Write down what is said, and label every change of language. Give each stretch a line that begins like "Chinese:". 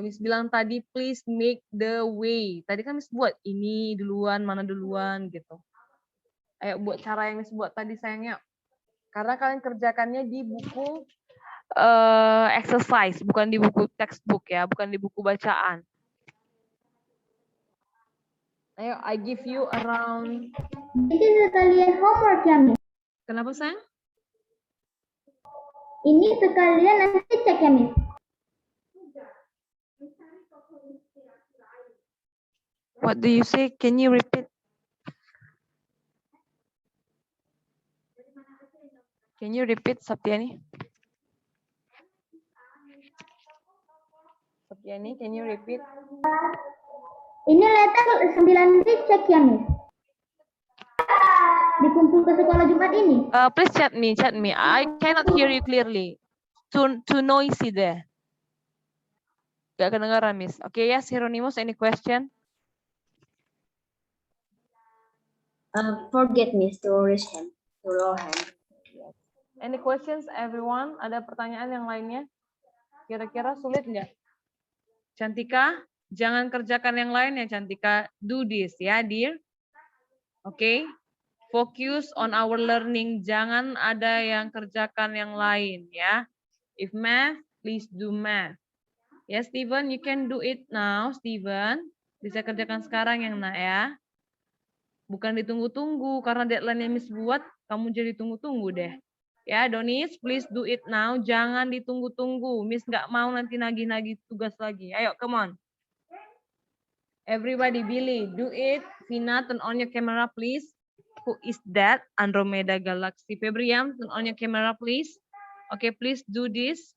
English: Miss
Indonesian: bilang tadi
English: please make the way.
Indonesian: Tadi kan Miss buat ini duluan, mana duluan gitu. Ayo buat cara yang Miss buat tadi sayangnya. Karena kalian kerjakannya di buku exercise, bukan di buku textbook ya, bukan di buku bacaan.
English: Ayo, I give you around.
Indonesian: Ini sekalian homework ya, Miss. Kenapa sayang? Ini sekalian nanti cek ya, Miss.
English: What do you say? Can you repeat? Can you repeat, Saptiani? Saptiani, can you repeat?
Indonesian: Ini letter 9 dicek ya, Miss. Dikumpul ke sekolah Jumat ini.
English: Please chat me. I cannot hear you clearly. Too noisy there.
Indonesian: Gak kedengaran,
English: Miss. Okay, yes, Hieronymus, any question? Forget Miss to raise hand. To lower hand. Any questions, everyone?
Indonesian: Ada pertanyaan yang lainnya? Kira-kira sulit nggak? Cantika, jangan kerjakan yang lain ya, Cantika.
English: Do this ya, dear. Okay? Focus on our learning.
Indonesian: Jangan ada yang kerjakan yang lain ya.
English: If math, please do math. Ya, Steven, you can do it now, Steven.
Indonesian: Bisa kerjakan sekarang yang nak ya. Bukan ditunggu-tunggu, karena deadline yang Miss buat, kamu jadi tunggu-tunggu deh.
English: Ya, Donis, please do it now.
Indonesian: Jangan ditunggu-tunggu. Miss nggak mau nanti nagih-nagih tugas lagi. Ayo,
English: come on. Everybody, Billy, do it. Vina, turn on your camera, please. Who is that? Andromeda Galaxy. Febriam, turn on your camera, please. Okay, please do this.